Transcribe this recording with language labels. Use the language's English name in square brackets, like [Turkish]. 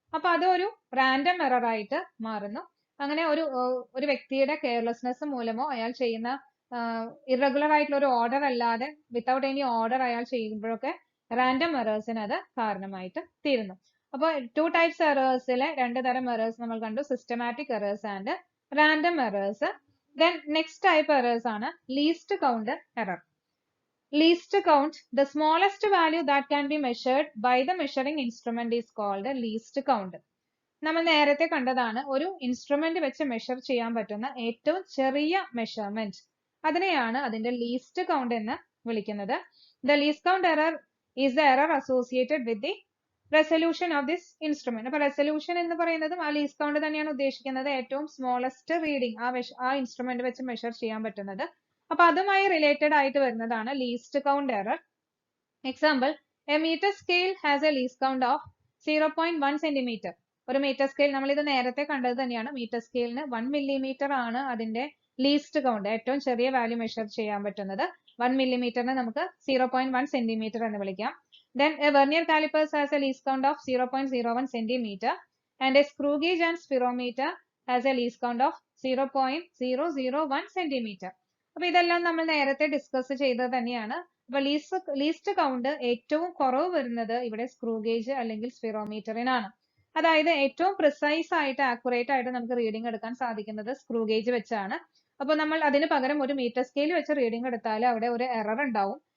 [Malayalam] അപ്പൊ അതൊരു random error ആയിട്ട് മാറുന്നു. അങ്ങനെ ഒരു വ്യക്തിയുടെ കെയർലെസ്നെസ് മൂലമോ അയാൾ ചെയ്യുന്ന ഇറഗുലർ ആയിട്ടുള്ള ഒരു ഓർഡർ അല്ലാതെ [English] without any order [Malayalam] അയാൾ ചെയ്യുമ്പോഴൊക്കെ റാൻഡം എറേഴ്സിന് അത് കാരണമായിട്ട് തീരുന്നു. അപ്പോൾ 2 ടൈപ്സ് എറേഴ്സിലെ 2 തരം എറേഴ്സ് നമ്മൾ കണ്ടു, systematic errors and random errors. Then next type errors ആണ് least count error. [English] Least count, the smallest value that can be measured by the measuring instrument is called least count. [Malayalam] നമ്മൾ നേരത്തെ കണ്ടതാണ് ഒരു instrument വെച്ച് measure ചെയ്യാൻ പറ്റുന്ന ഏറ്റവും ചെറിയ മെഷർമെന്റ്, അതിനെയാണ് അതിന്റെ ലീസ്റ്റ് കൗണ്ട് എന്ന് വിളിക്കുന്നത്. [English] The least count error is the error associated with the resolution of this instrument. [Malayalam] അപ്പൊ റെസൊല്യൂഷൻ എന്ന് പറയുന്നതും ആ ലീസ്റ്റ് കൗണ്ട് തന്നെയാണ് ഉദ്ദേശിക്കുന്നത്, ഏറ്റവും സ്മോളസ്റ്റ് റീഡിംഗ് ആ ഇൻസ്ട്രുമെന്റ് വെച്ച് മെഷർ ചെയ്യാൻ പറ്റുന്നത്. അപ്പൊ അതുമായി റിലേറ്റഡ് ആയിട്ട് വരുന്നതാണ് least count error. Example, [English] A metre scale has a least count of 0.1 centimetre. [Malayalam] ഒരു മീറ്റർ സ്കെയിൽ, നമ്മൾ ഇത് നേരത്തെ കണ്ടത് തന്നെയാണ്, മീറ്റർ സ്കെയിലിന് 1 മില്ലിമീറ്റർ ആണ് അതിന്റെ ലീസ്റ്റ് കൗണ്ട്, ഏറ്റവും ചെറിയ വാല്യൂ മെഷർ ചെയ്യാൻ പറ്റുന്നത്. 1 മില്ലിമീറ്ററിന് നമുക്ക് 0.1 സെന്റിമീറ്റർ എന്ന് വിളിക്കാം. [English] Then a vernier caliper has a least count of 0.01 centimeter and a screw gauge and spirometer has a least count of 0.001 centimeter. [Malayalam] അപ്പൊ ഇതെല്ലാം നമ്മൾ നേരത്തെ ഡിസ്കസ് ചെയ്തത് തന്നെയാണ്. അപ്പൊ ലീസ്റ്റ് കൗണ്ട് ഏറ്റവും കുറവ് വരുന്നത് ഇവിടെ സ്ക്രൂ ഗേജ് അല്ലെങ്കിൽ സ്പിറോമീറ്ററിനാണ്. അതായത് ഏറ്റവും പ്രിസൈസ് ആയിട്ട് ആക്യുറേറ്റ് ആയിട്ട് നമുക്ക് റീഡിംഗ് എടുക്കാൻ സാധിക്കുന്നത് സ്ക്രൂ ഗേജ് വെച്ചാണ്. അപ്പൊ നമ്മൾ അതിന് പകരം ഒരു മീറ്റർ സ്കെയിൽ വെച്ച് റീഡിംഗ് എടുത്താൽ അവിടെ ഒരു എറർ ഉണ്ടാവും.